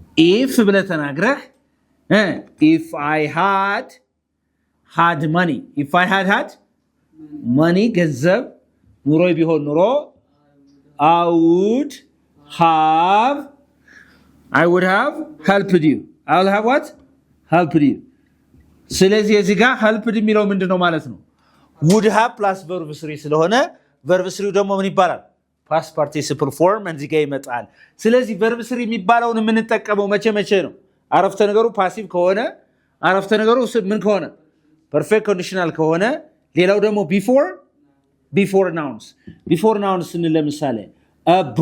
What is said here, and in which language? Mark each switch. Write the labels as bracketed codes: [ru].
[en] if [am] ብለ ተናግረህ [en] if I had money if I had money [am] ገንዘብ ኑሮ ቢሆን ኑሮ [en] I would have I would have helped you. I will have what? Helped you. [am] ስለዚህ እዚህ ጋር helped የሚለው ምንድነው ማለት ነው? [en] would have plus verb 3 [am] ስለሆነ [en] verb 3 [am] ደግሞ ምን ይባላል? past participle form እዚህ ጋር ይመጣል። ስለዚህ verb 3 የሚባለውን የምንጠቀመው መቼ ነው? አረፍተ ነገሩ ፓሲቭ ከሆነ አረፍተ ነገሩ ምን ከሆነ perfect conditional ከሆነ ሌላው ደግሞ before nouns ስንል ለምሳሌ a